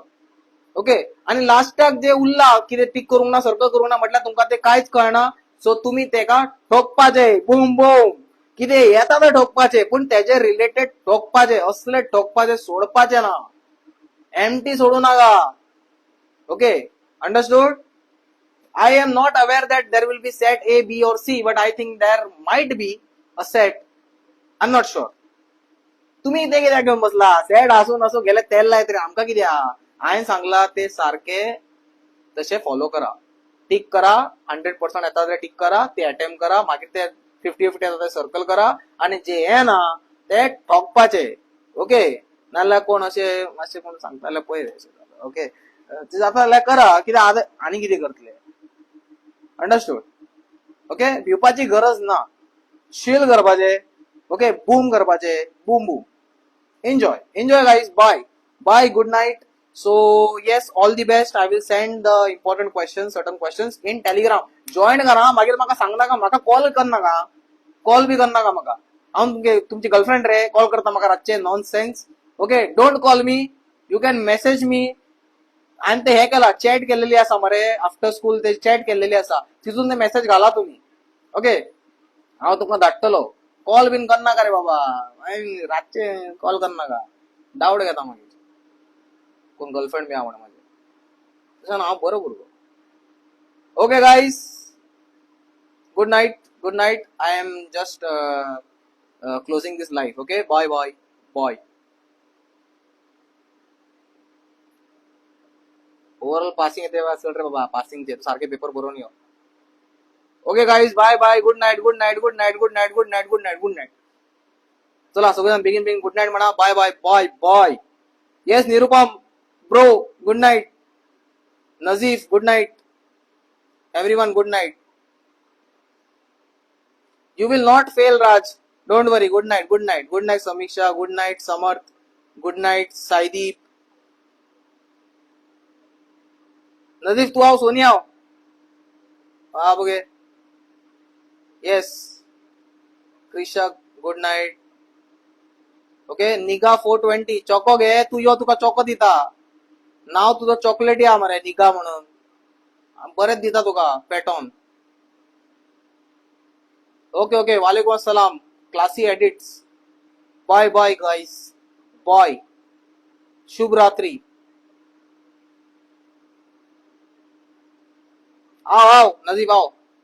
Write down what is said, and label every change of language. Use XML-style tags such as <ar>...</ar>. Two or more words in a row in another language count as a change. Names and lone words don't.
<kok>ओके. आणि लास्टाक जे उरला कितें टिक करूंक ना सर्कल करूंक ना म्हटल्यार तुमकां ते कांयच कळना. सो तुम्ही तेका ठोकपाचे बूम बूम कितें येता ते ठोकपाचे पूण तेजे रिलेटेड ठोकपाचे, असले ठोकपाचे सोडपाचे ना. एम्प्टी सोडू नाका.</kok> <en>OK, understood? I am not aware that there will be set A, B or C, but I think there might be a set. I'm not sure.</en> <kok>तुम्ही इथे कित्याक घेऊन बसला? सेट असू नसू गेले तेल लाय तरी आमकां कितें आहा? हांवें सांगला ते सारखे तसे फॉलो करा. टिक करा, 100% येता ते टिक करा, ते अटेम्प्ट करा, मागीर ते 50-50 येता ते सर्कल करा आणि जे येना ते ठोकपाचे. ओके. नाल्यार कोण असे मातशे कोण सांगताले पळय. ओके, ते जाता जाल्यार करा कित्याक आनी कितें करतले.</kok> <en>understood? OK,</en> <kok>भिवपाची गरज ना. शील करपाचे. ओके, बूम करपाचे, बूम बूम.</kok> <en>Enjoy guys. Bye, good night. So yes, all the best. I will send the important questions, certain questions in Telegram.</en> <kok>Join करा. मागीर म्हाका सांगनाका, म्हाका कॉल करनाका, कॉल बी करनाका म्हाका. हांव तुमची गर्लफ्रेंड रे, कॉल करता म्हाका रातचे नॉनसेन्स.</kok> <en>OK, don't call me. You can message me.</en> <kok>आणि ते हे केला, चॅट केलेली आसा मरे</kok> <en>after school,</en> <kok>ते चॅट केलेली आसा तितून ते मेसेज घाला तुम्ही. ओके, हांव तुमकां धाडटलो. कॉल बीन करनाका रे बाबा, रातचे कॉल करनाका, डावट घेता मागीर कोण गर्लफ्रेंड बी आहा म्हणून माझे. तशें हांव बरो भुरगो.</kok> <en>OK guys, good night. I am just closing this live. OK, bye. overall passing</en> <kok>येते चल रे बाबा, पासिंगचे सारखे पेपर बरोवन यो.</kok> <en>OK guys, bye. Good night.</en> <mr>चला सगळेजण बेगीन</mr> <en>good night</en> <mr>म्हणा.</mr> <en>bye. Yes Nirupam bro, good night. Najeef, good night. Everyone good night. You will not fail Raj, don't worry. Good night Samiksha, good night Samarth, good night Saideep.</en> <hi>नजीफ तू आओ, सोनी आओ.</hi> <mr>हा बघे.</mr> <en>Yes Krishak, good night. OK,</en> <kok>निगा 420 चॉको घे तू. यो तुका चॉको दिता. नाव तुझं चॉकलेट या मरे, निगा म्हणून. बरेच दिता तुका पॅटॉन. ओके,</kok> <ar>وعليكم السلام.</ar> <en>Classy edits. Bye guys. bye.</en> <mr>शुभ रात्री.</mr> <hi>आओ नजीब आओ.</hi>